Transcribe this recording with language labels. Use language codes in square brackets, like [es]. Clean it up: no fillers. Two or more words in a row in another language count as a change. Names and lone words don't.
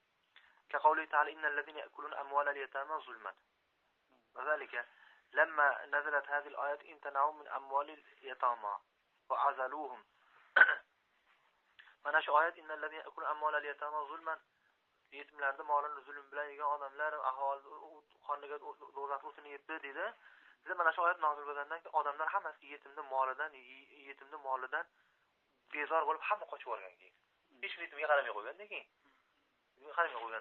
[ar] كقوله تعالى إن الذين يأكلون أموال اليتامى ظلما وذلك لما نزلت هذه الآيات امتنعوا من أموال اليتامى وعزلوهم [uz] mana shu oyat [ar] إن الذين يأكلون أموال اليتامى ظلما [uz] yetimlarda molini zulm bilan yegan odamlar ahvol qoniga do'zax o'tini yebdi dedi. Biz mana shu oyat nozil bo'lgandan keyin odamlar hammasi yetimning molidan bezor bo'lib hamma qochib olgan keyin. Hech kim yetimga qaramay qo'ygandan keyin. Qaramay qo'ygan.